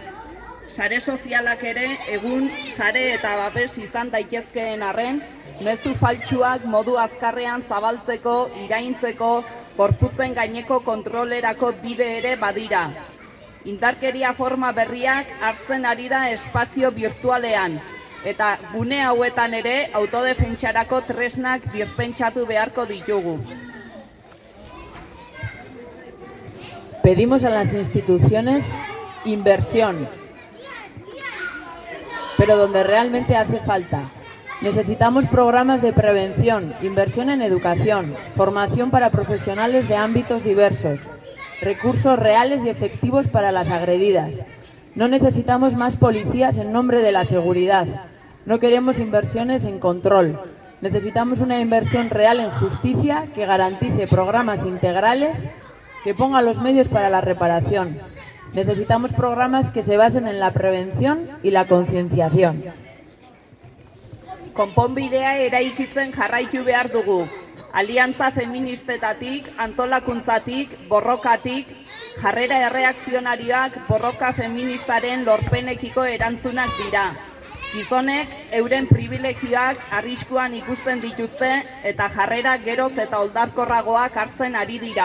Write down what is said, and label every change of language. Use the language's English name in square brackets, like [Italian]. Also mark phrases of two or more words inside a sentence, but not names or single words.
[Basque] Sare sozialak ere egun sare eta babes izan daitezkeen arren, mezu faltsuak modu azkarrean zabaltzeko, iraintzeko, gorputzen gaineko kontrolerako bide ere badira. Indarkeria forma berriak hartzen ari da espazio virtualean, eta gune hauetan ere autodefentsarako tresnak birpentsatu beharko ditugu. [Spanish] Pedimos a las instituciones inversión, pero donde realmente hace falta. Necesitamos programas de prevención, inversión en educación, formación para profesionales de ámbitos diversos, recursos reales y efectivos para las agredidas. No necesitamos más policías en nombre de la seguridad. No queremos inversiones en control. Necesitamos una inversión real en justicia que garantice programas integrales, que ponga los medios para la reparación. Necesitamos programas que se basen en la prevención y la concienciación. [Basque] Konponbidea eraikitzen jarraitu behar dugu. Aliantza feministetatik, antolakuntzatik, borrokatik, jarrera erreakzionarioak borroka feministaren lorpenekiko erantzunak dira. Gizonek euren privilegioak arriskuan ikusten dituzte eta jarrera geroz eta oldarkorragoak hartzen ari dira.